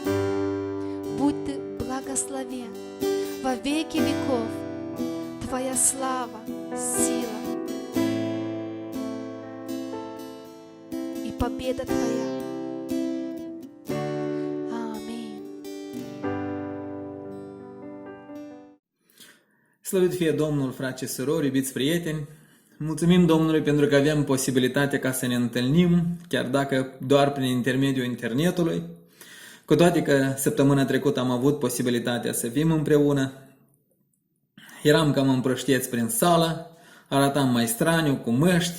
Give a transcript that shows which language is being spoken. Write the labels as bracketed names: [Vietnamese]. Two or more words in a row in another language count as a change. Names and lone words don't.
[Russian] Будь Ты благословен во веки веков. Твоя слава, сила и победа Твоя. Аминь. [Romanian] Slăvit fie Domnul, frați și surori, iubiți prieteni! Mulțumim Domnului pentru că avem posibilitatea ca să ne întâlnim, chiar dacă doar prin intermediul internetului. Cu toate că săptămâna trecută am avut posibilitatea să fim împreună, eram cam împrăștieți prin sală, arătam mai straniu, cu măști.